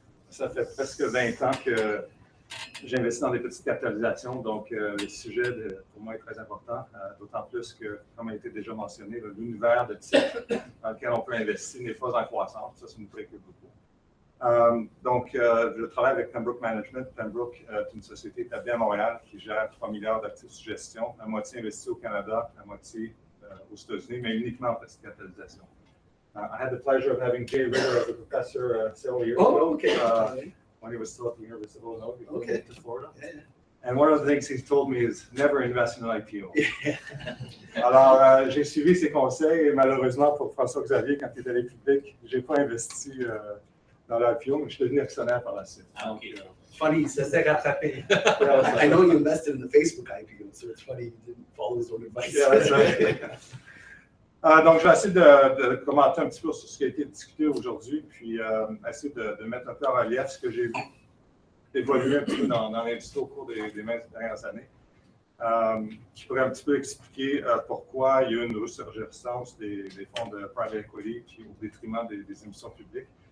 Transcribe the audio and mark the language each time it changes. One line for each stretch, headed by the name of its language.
French: Ça fait presque 20 ans que j'investis dans des petites capitalisations, donc le sujet pour moi est très important, d'autant plus que, comme a été déjà mentionné, l'univers de titres dans lequel on peut investir n'est pas en croissance, ça nous préoccupe beaucoup. Donc, je travaille avec Pembroke Management. Pembroke est une société établie à Montréal qui gère 3 milliards d'actifs sous gestion, la moitié investie au Canada, la moitié aux États-Unis, mais uniquement en petite capitalisation.
English: I had the pleasure of having Jay Ritter as a professor several years ago. Okay. When he was still at the University of Illinois before he moved to Florida. And one of the things he's told me is never invest in an IPO.
French: Alors, j'ai suivi ses conseils et malheureusement pour François-Xavier, quand il est allé public, je n'ai pas investi dans l'IPO, mais je suis devenu actionnaire par la suite. Ah, OK.
English: Funny, he says, I know you invested in the Facebook IPO, so it's funny you didn't follow his own advice. Yeah, that's right.
French: Donc, je vais essayer de commenter un petit peu sur ce qui a été discuté aujourd'hui, puis essayer de mettre un peu en relief ce que j'ai vu évoluer un petit peu dans l'industrie au cours des dernières années, qui pourrait un petit peu expliquer pourquoi il y a eu une ressurgence des fonds de private equity puis au détriment des émissions publiques.